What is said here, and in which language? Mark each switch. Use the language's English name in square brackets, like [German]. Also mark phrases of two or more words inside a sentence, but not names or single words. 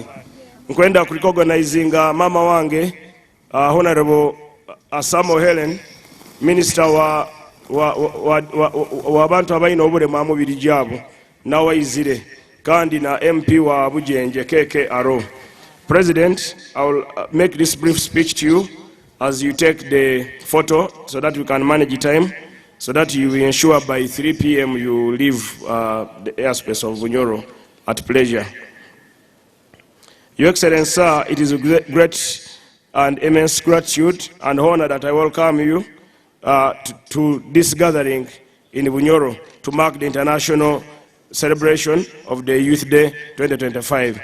[Nyoro] Nkwenda kurecognizinga mama wange, Honorable Asamo Helen, Minister wa abantu abayina obulemu amubiri gyabo, nawayizire, kandi na MP wa Bujenje Keke Aro. [English] President, I will make this brief speech to you as you take the photo so that we can manage the time, so that you will ensure by 3 p.m. you leave the airspace of Bunyoro at pleasure. Your Excellency, sir, it is a great and immense gratitude and honor that I welcome you to this gathering in Bunyoro to mark the international celebration of the Youth Day 2025.